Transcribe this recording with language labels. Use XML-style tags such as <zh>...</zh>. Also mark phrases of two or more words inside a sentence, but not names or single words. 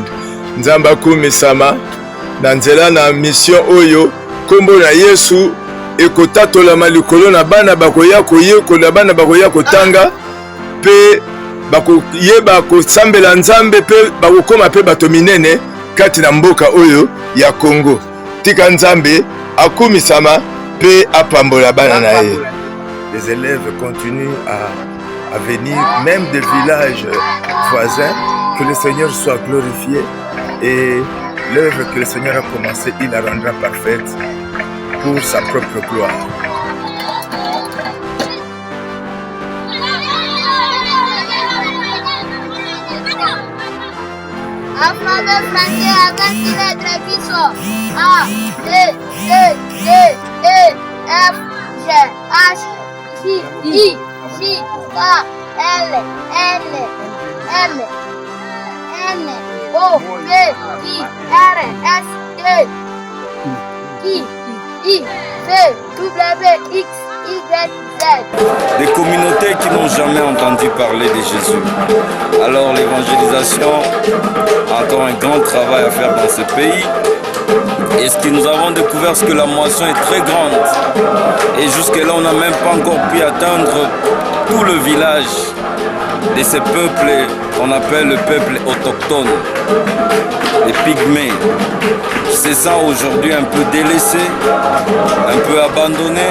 <ln>Nzambe akumisama na nzela na mission oyo kombo na Yesu ekotatola likolo na bana bakoya koyekola bana bakoya kotanga pe bakoyeba kosambela Nzambe pe bakokoma pe bato minene kati na mboka oyo ya Congo. Tika Nzambe akumisama pe apambola bana na ye.</ln> <fr>Les élèves continuent à venir même des villages voisins. Que le Seigneur soit glorifié et l'œuvre que le Seigneur a commencée, il la rendra parfaite pour sa propre gloire. Alphabet français avec les lettres qui sont A, B, C, D, E, F, G, H, I, J, K, L, N, M, N, O, P, I, R, S, T, I, V, W, X, Y, Z. Des communautés qui n'ont jamais entendu parler de Jésus. Alors l'évangélisation a encore un grand travail à faire dans ce pays. Et ce que nous avons découvert, c'est que la moisson est très grande. Et jusque-là, on n'a même pas encore pu atteindre tout le village de ces peuples qu'on appelle le peuple autochtone, les pygmées, qui se sentent aujourd'hui un peu délaissés, un peu abandonnés.</fr>